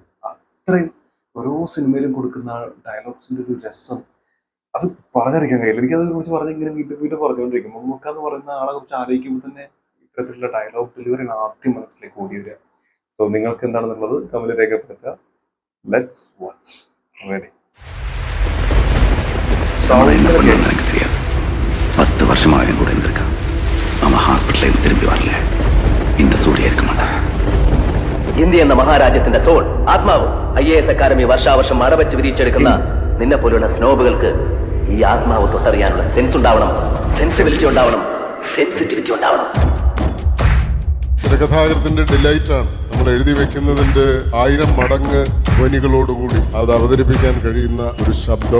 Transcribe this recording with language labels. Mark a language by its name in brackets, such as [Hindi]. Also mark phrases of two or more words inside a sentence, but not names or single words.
[Malayalam] അത്രയും ഓരോ സിനിമയിലും കൊടുക്കുന്ന ഡയലോഗ്സിന്റെ ഒരു രസം അത് പറഞ്ഞറിയിക്കാൻ കഴിയില്ല. എനിക്കതിനെ കുറിച്ച് പറഞ്ഞിങ്ങനെ വീണ്ടും വീണ്ടും പറഞ്ഞുകൊണ്ടിരിക്കും. മമ്മൂക്ക എന്ന് പറയുന്ന ആളെ കുറിച്ച് ആലോചിക്കുമ്പോൾ തന്നെ ഇത്തരത്തിലുള്ള ഡയലോഗ് ഡെലിവറിയാണ് ആദ്യം മനസ്സിലേക്ക് ഓടി വരിക. സോ നിങ്ങൾക്ക് എന്താണെന്നുള്ളത് കമന്റ് രേഖപ്പെടുത്തുക. [English] Let's watch. Ready. [Tamil] 10 வருஷமாக கூட இருந்திருக்கான். அவன் ஹாஸ்பிட்டலில் திரும்பி வரல. இந்த சூரிய இருக்க மாட்டான். [Malayalam] ഇന്ത്യ എന്ന മഹാരാജ്യത്തിന്റെ സോൾ ആത്മാവ് IAS അക്കാദമി വർഷാവർഷം അടവച്ച് വിരിച്ചെടുക്കുന്ന നിന്നെ പോലുള്ള സ്നോബുകൾക്ക് ഈ ആത്മാവ് തൊട്ടറിയാനുള്ള സെൻസ് ഉണ്ടാവണം, സെൻസിബിലിറ്റി ഉണ്ടാവണം, സെൻസിറ്റിവിറ്റി ഉണ്ടാവണം. തിരക്കഥാകൃത്തിന്റെ ഡിലൈറ്റാണ് നമ്മൾ എഴുതി വെക്കുന്നതിന്റെ 1000 മടങ്ങ് ധ്വനികളോടുകൂടി അത് അവതരിപ്പിക്കാൻ കഴിയുന്ന ഒരു ശബ്ദം.